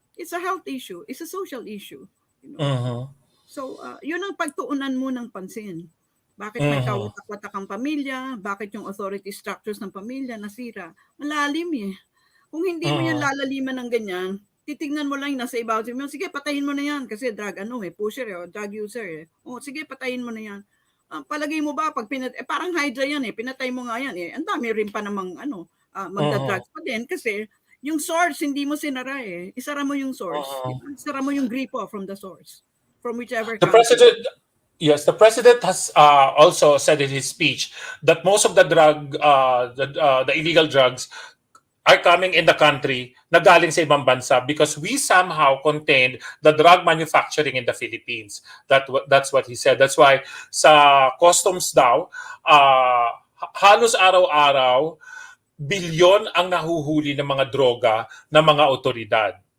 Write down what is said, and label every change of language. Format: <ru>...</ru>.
<en>It's a health issue, it's a social issue.</en> <tl>So, yun ang pagtuunan mo ng pansin. Bakit may kawatak-watak ang pamilya? Bakit yung authority structures ng pamilya nasira? Malalim eh. Kung hindi mo yan lalaliman ng ganyan, titignan mo lang yung nasa ibabaw. Sige, patayin mo na yan kasi drug pusher o drug user sige, patayin mo na yan. Palagay mo ba, pag parang hydra yan pinatay mo nga yan ang dami rin pa namang magda-drugs pa din kasi yung source, hindi mo sinara Isara mo yung source. Isara mo yung gripo</tl> <en>from the source. From whichever country. The president has also said in his speech that most of the the illegal drugs are coming in the country</en> <tl>na galing sa ibang bansa</tl> <en>because we somehow contained the drug manufacturing in the Philippines. That's what he said. That's why</en> <tl>sa customs daw, halos araw-araw, bilyon ang nahuhuli ng mga droga ng mga otoridad.</tl>